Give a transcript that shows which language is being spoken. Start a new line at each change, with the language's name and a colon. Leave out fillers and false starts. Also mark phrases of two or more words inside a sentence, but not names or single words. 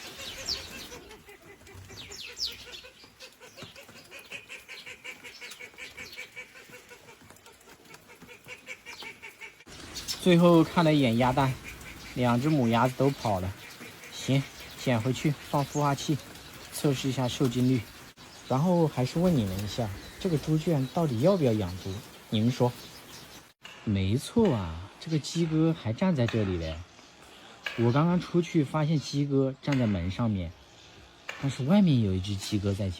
Chinese: 最后看了一眼鸭蛋，2只母鸭子都跑了。行，捡回去放孵化器，測試一下受精率。然後還是問你們一下，這個豬圈到底要不要養豬？你們說？沒錯啊，這個雞哥還站在這裡嘞。我剛剛出去發現雞哥站在門上面，但是外面有一只雞哥在叫。